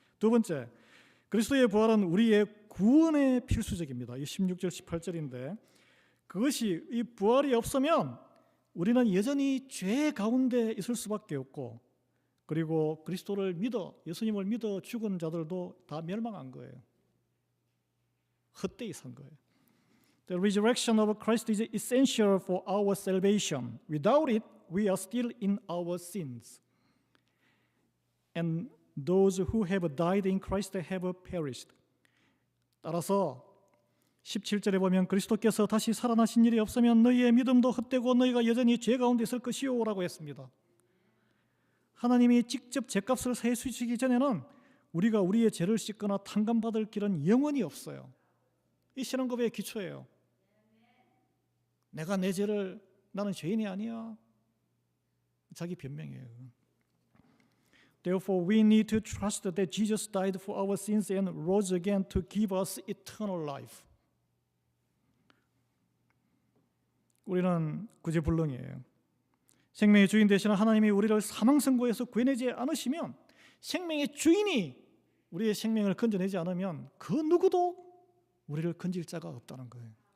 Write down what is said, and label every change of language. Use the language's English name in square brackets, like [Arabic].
[Korean] 두 번째, 그리스도의 부활은 우리의 구원에 필수적입니다. 이 16절 18절인데, 그것이, 이 부활이 없으면 우리는 여전히 죄 가운데 있을 수밖에 없고, 그리고 그리스도를 믿어, 예수님을 믿어 죽은 자들도 다 멸망한 거예요. 헛되이 산 거예요. [English] The resurrection of Christ is essential for our salvation. Without it, we are still in our sins. And those who have died in Christ have perished. [Korean] 따라서 17절에 보면 그리스도께서 다시 살아나신 일이 없으면 너희의 믿음도 헛되고 너희가 여전히 죄 가운데 있을 것이요 라고 했습니다. 하나님이 직접 죄값을 세수시기 전에는 우리가 우리의 죄를 씻거나 탕감받을 길은 영원히 없어요. 이 신앙고백의 기초예요. 내가 내 죄를, 나는 죄인이 아니야, 자기 변명이에요. [English] Therefore we need to trust that Jesus died for our sins and rose again to give us eternal life. [Korean] 우리는 구제불능이에요. 생명의 주인 되시는 하나님이 우리를 사망선고에서 구해내지 않으시면, 생명의 주인이 우리의 생명을 건져내지 않으면 그 누구도 우리를 건질 자가 없다는 거예요.